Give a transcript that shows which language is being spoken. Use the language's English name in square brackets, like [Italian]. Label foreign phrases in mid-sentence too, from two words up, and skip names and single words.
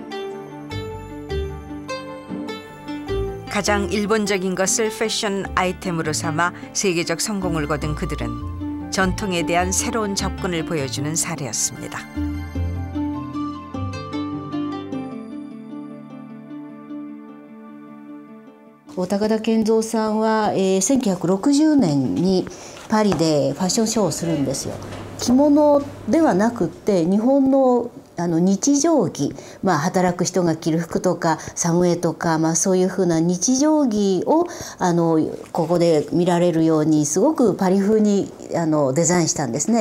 [Korean] 가장 일본적인 것을 패션 아이템으로 삼아 세계적 성공을 거둔 그들은 전통에 대한 새로운 접근을 보여주는 사례였습니다. [Japanese] 오타카다 켄조 さんは、1960年にパリでファッションショーをするんですよ。着物ではなくって日本の日常着、働く人が着る服とかサムエとか、そういうふうな日常着をここで見られるようにすごくパリ風にデザインしたんですね。